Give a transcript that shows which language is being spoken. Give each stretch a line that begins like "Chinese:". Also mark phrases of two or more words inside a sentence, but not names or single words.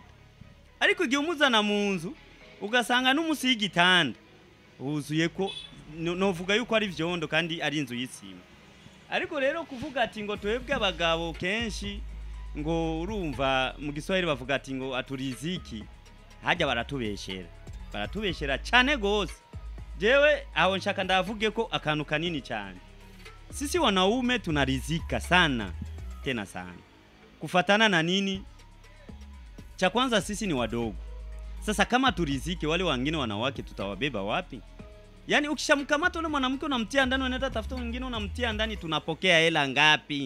Rundi: Ariko igihe umuzana mu nzu ugasanga n'umusi y'igitanda huzuye ko novuga yuko ari vyondo kandi ari inzu y'isima. Ariko rero kuvuga ati ngo twebwe abagabo kenshi ngo urumva mu Giswahili bavuga ati ngo aturiziki, hajya baratubeshera cyane gose. Jewe aho nshaka ndavuge ko akantu kanini cyane.
Swahili: Sisi wanaume tunarizika sana, tena sana. Kufatana na nini? Cha kwanza sisi ni wadogo. Sasa kama turizike, wale wengine wanawake tutawabeba wapi? Yaani ukishamkamata yule mwanamke unamtia ndani, unaenda tafuta wengine unamtia ndani, tunapokea hela ngapi?